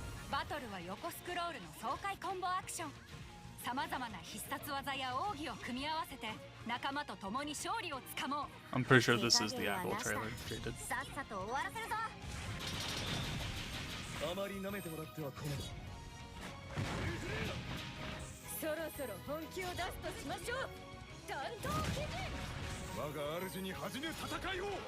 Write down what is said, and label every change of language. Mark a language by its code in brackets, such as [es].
[ja] バトルは横スクロールの爽快コンボアクション。さまざまな必殺技や奥義を組み合わせて仲間と共に勝利をつかもう。 [en] I'm pretty sure this is the actual trailer created. [ja] さっさと終わらせるぞ。あまり舐めてもらっては困る。そろそろ本気を出すとしましょう。担当記事。我が主に恥じぬ戦いを。